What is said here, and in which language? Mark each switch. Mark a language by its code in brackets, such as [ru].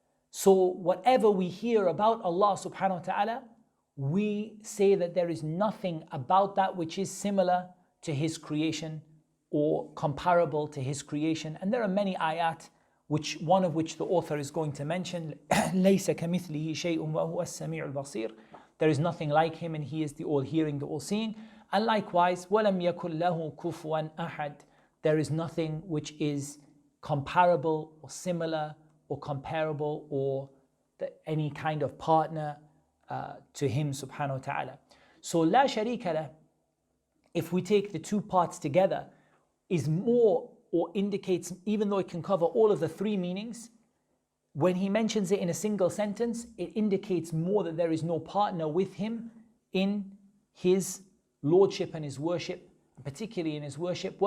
[en] So whatever we hear about Allah subhanahu wa ta'ala, we say that there is nothing about that which is similar to His creation or comparable to His creation. And there are many ayat, one of which the author is going to mention. [ar] لَيْسَ كَمِثْلِهِ شَيْءٌ وَهُوَ السَّمِيعُ الْبَصِيرُ. [en] There is nothing like Him, and He is the all-hearing, the all-seeing. And likewise, [ar] وَلَمْ يَكُنْ لَهُ كُفُوًا أَحَدٌ. [en] There is nothing which is comparable or similar or comparable or any kind of partner to Him subhanahu wa ta'ala. So la sharika lah, if we take the two parts together, is more, or indicates, even though it can cover all of the three meanings, when he mentions it in a single sentence, it indicates more that there is no partner with Him in His lordship and His worship, particularly in His worship.